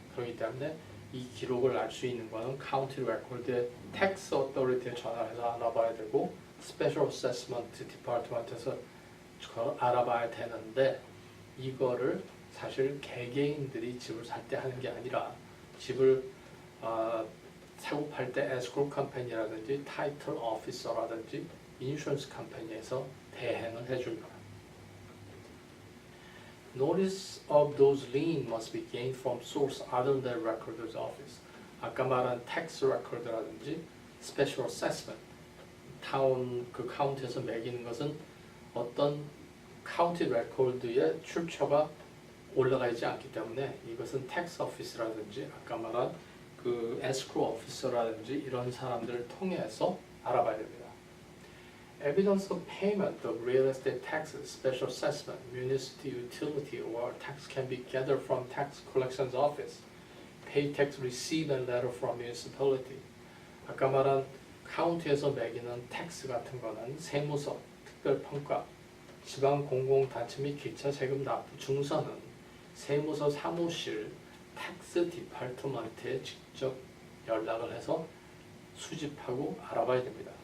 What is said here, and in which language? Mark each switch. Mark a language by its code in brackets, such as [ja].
[ko] 그렇기 때문에 이 기록을 알 수 있는 것은 카운티 레코드의 텍스 어토리티에 전화해서 알아봐야 되고 스페셜 어세스먼트 디파트먼트에서 알아봐야 되는데 이거를 사실 개개인들이 집을 살 때 하는 게 아니라 집을 사고 팔 때 에스크로 컴퍼니라든지 타이틀 오피서라든지 인슈런스 컴퍼니에서 대행을 해줍니다. [en] Notice of those liens must be gained from source other than recorder's office. [ko] 아까 말한 tax record라든지 special assessment, 카운티에서 매기는 것은 어떤 카운티 레코드에 출처가 올라가 있지 않기 때문에 이것은 tax office라든지 아까 말한 escrow officer라든지 이런 사람들을 통해서 알아봐야 됩니다. [en] Evidence of payment of real estate taxes, special assessment, municipal utility, or tax can be gathered from tax collections office. Pay tax receipt and letter from municipality. [ko] 아까 말한 카운티에서 매기는 텍스 같은 거는 세무서, 특별평가, 지방공공단체 및 기차 세금 납부 증서는 세무서 사무실 텍스 디파트먼트에 직접 연락을 해서 수집하고 알아봐야 됩니다.